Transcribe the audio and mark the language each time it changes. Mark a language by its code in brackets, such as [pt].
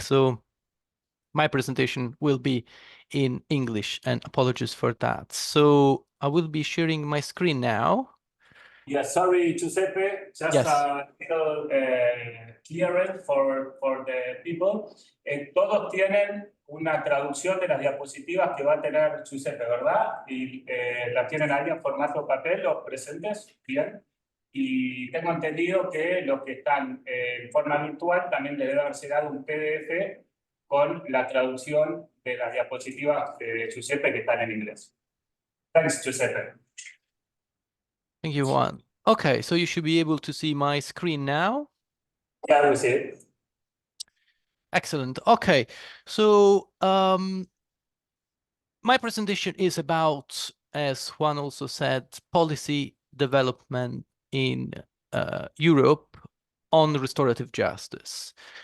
[en] So my presentation will be in English, and apologies for that. So I will be sharing my screen now. Yeah, sorry, Giuseppe, just Yes. a little clearance for the people. [es] Todos tienen una traducción de las diapositivas que va a tener Giuseppe, ¿verdad? Y la tienen ahí en formato papel, los presentes, bien. Y tengo entendido que los que están en forma virtual también les debe haber llegado un PDF con la traducción de las diapositivas de Giuseppe que están en inglés. [en] Thanks, Giuseppe. Thank you, Juan. Okay, so you should be able to see my screen now. Yeah, we see it. Excellent. Okay, so my presentation is about, as Juan also said, policy development in Europe on restorative justice.